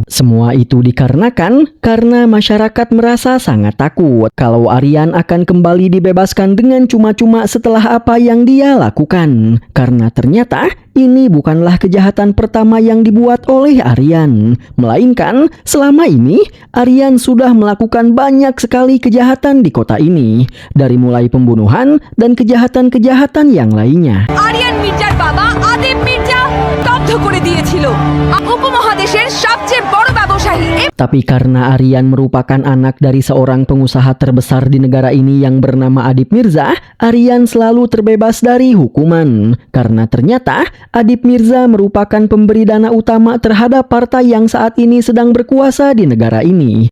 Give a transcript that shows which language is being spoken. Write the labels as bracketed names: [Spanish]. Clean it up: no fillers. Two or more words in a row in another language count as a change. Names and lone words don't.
[Indonesian] Semua itu dikarenakan karena masyarakat merasa sangat takut kalau Aryan akan kembali dibebaskan dengan cuma-cuma setelah apa yang dia lakukan. Karena ternyata ini bukanlah kejahatan pertama yang dibuat oleh Aryan, melainkan selama ini Aryan sudah melakukan banyak sekali kejahatan di kota ini, dari mulai pembunuhan dan kejahatan-kejahatan yang lainnya. [Bangla] আরিয়ান মির্জার বাবা আদিব মির্জা স্তব্ধ করে দিয়েছিল উপমহাদেশের সবচেয়ে বড় ব্যবসায়ী। [Indonesian] Tapi karena Aryan merupakan anak dari seorang pengusaha terbesar di negara ini yang bernama Adib Mirza, Aryan selalu terbebas dari hukuman. Karena ternyata Adib Mirza merupakan pemberi dana utama terhadap partai yang saat ini sedang berkuasa di negara ini.